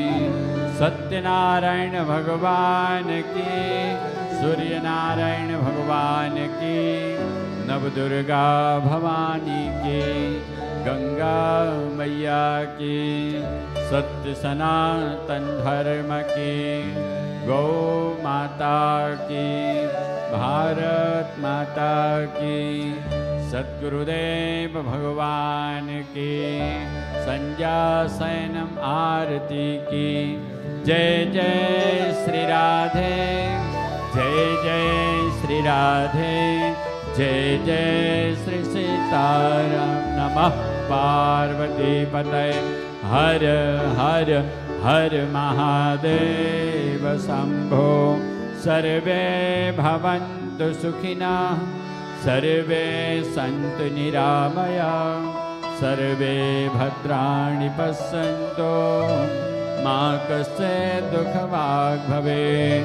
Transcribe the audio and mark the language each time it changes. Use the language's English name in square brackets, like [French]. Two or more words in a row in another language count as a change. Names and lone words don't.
[Hindi] सत्यनारायण भगवान की, सूर्य नारायण भगवान की, नवदुर्गा भवानी की, गंगा मैया की, सत्य सनातन धर्म की, गौ माता की, भारत माता की, सद्गुरुदेव भगवान की, संध्यासनम आरती की। जय जय श्री राधे, जय जय श्री राधे, जय जय श्री सीताराम। [Sanskrit] नमः पार्वती पतये हर हर हर महादेव शंभो। सर्वे भवन्तु सुखिनः, सर्वे सन्तु निरामयाः, सर्वे भद्राणि पश्यन्तु मा कश्चित् दुःखभाग् भवेत्।